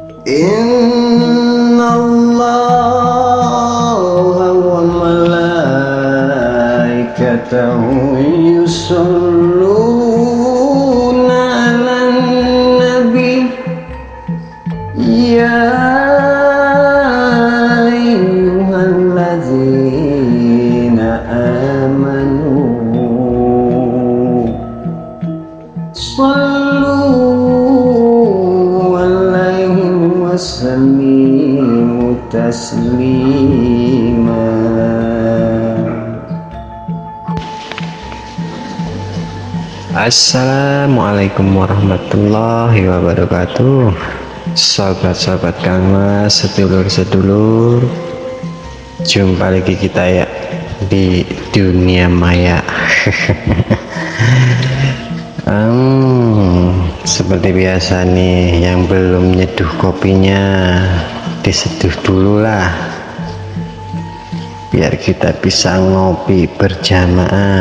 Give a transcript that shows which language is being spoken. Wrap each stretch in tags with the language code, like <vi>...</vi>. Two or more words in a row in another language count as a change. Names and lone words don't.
<ar>إن الله وملائكته يصلون على النبي يا أيها الذين آمنوا صلوا عليه وسلموا تسليما. السلام عليكم ورحمة الله وبركاته.</ar> <id>Sahabat-sahabat Kang Mas, sedulur-sedulur, jumpa lagi kita ya di dunia maya. Seperti biasa nih, yang belum nyeduh kopinya diseduh dulu lah, biar kita bisa ngopi berjamaah.</id>